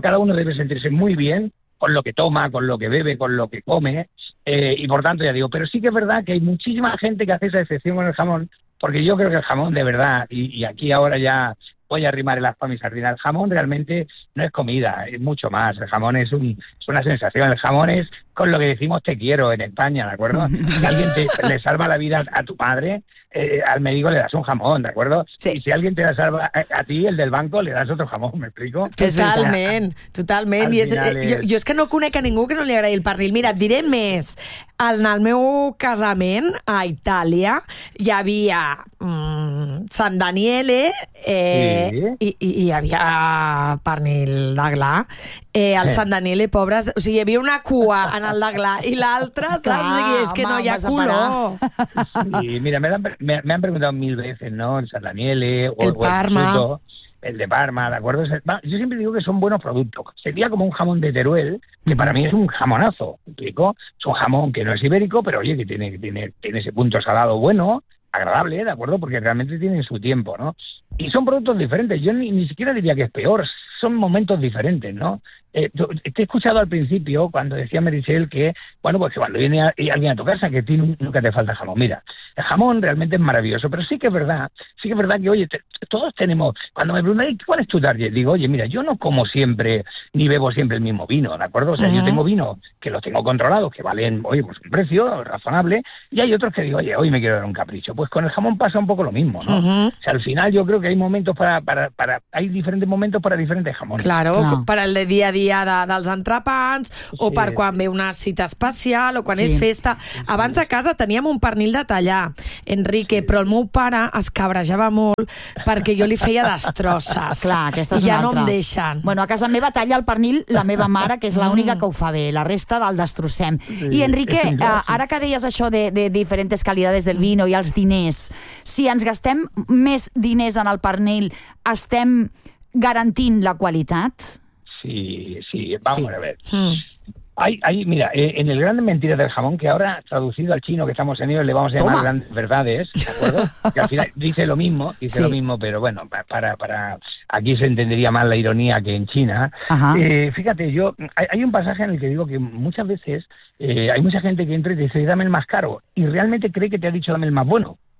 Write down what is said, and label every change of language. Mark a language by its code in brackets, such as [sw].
[es] Cada uno debe sentirse muy bien con lo que toma, con lo que bebe, con lo que come, y por tanto ya digo, pero sí que es verdad que hay muchísima gente que hace esa excepción con el jamón, porque yo creo que el jamón de verdad, y aquí ahora ya voy a arrimar el aspa a mi sardina, el jamón realmente no es comida, es mucho más, el jamón es una sensación, el jamón es con lo que decimos te quiero en España, ¿de acuerdo? Si alguien le salva la vida a tu padre, al médico le das un jamón, ¿de acuerdo? Y si alguien te la salva a ti, el del banco, le das otro jamón, ¿me explico? Es Ya, [ca] totalment, totalment. [es] al [ca] I és, [es] final és... [ca] jo és que no conec a ningú que no li agradi el pernil. Mira, et diré més. En el meu casament a Itàlia hi havia San Daniele, Sí. i hi havia pernil de gla. Al Sant Daniele, pobres, o sigui, hi havia una cua en el de gla i l'altra, saps? Clar, és que home, no hi ha color. [es] Sí, mira, me han preguntat mil veces, ¿no? El Sant Daniele o el Parma. El de Parma, ¿de acuerdo? Yo siempre digo que son buenos productos. Sería como un jamón de Teruel, que para mí es un jamonazo, rico. Es un jamón que no es ibérico, pero oye, que tiene ese punto salado bueno, agradable, ¿de acuerdo? Porque realmente tienen su tiempo, ¿no? Y son productos diferentes. Yo ni siquiera diría que es peor. Son momentos diferentes, ¿no? Te he escuchado al principio cuando decía Meritxell que, bueno, pues que cuando viene alguien a tu casa que tiene nunca te falta jamón. Mira, el jamón realmente es maravilloso, pero sí que es verdad que, oye, todos tenemos... Cuando me preguntan, ¿cuál es tu target? Digo, oye, mira, yo no como siempre ni bebo siempre el mismo vino, ¿de acuerdo? O sea, yo tengo vino que los tengo controlados, que valen, oye, pues un precio razonable, y hay otros que digo, oye, hoy me quiero dar un capricho. Pues con el jamón pasa un poco lo mismo, ¿no? O sea, al final yo creo que hay momentos para hay diferentes momentos para diferentes jamones. Claro, no. Para el de día a día [ca] dels entrepans, o sí, per quan ve una cita especial, o quan és festa. Abans a casa teníem un pernil de tallar, Enrique, però el meu pare es cabrejava molt perquè jo li feia destrosses. Clar, aquesta és una altra. I ja no em deixen. Bueno, a casa meva talla el pernil la meva mare, que és l'única que ho fa bé. La resta del destrossem. Sí. I, Enrique, ara que deies això de diferents qualitats del vino i els diners, si ens gastem més diners en el pernil, estem garantint la qualitat? [es] Sí, vamos a ver. En el gran mentira del jamón, que ahora traducido al chino que estamos en ellos, le vamos a llamar grandes verdades, ¿de acuerdo? Que al final dice lo mismo, pero bueno, para aquí se entendería más la ironía que en China. Fíjate, yo hay un pasaje en el que digo que muchas veces hay mucha gente que entra y dice, dame el más caro, y realmente cree que te ha dicho dame el más bueno.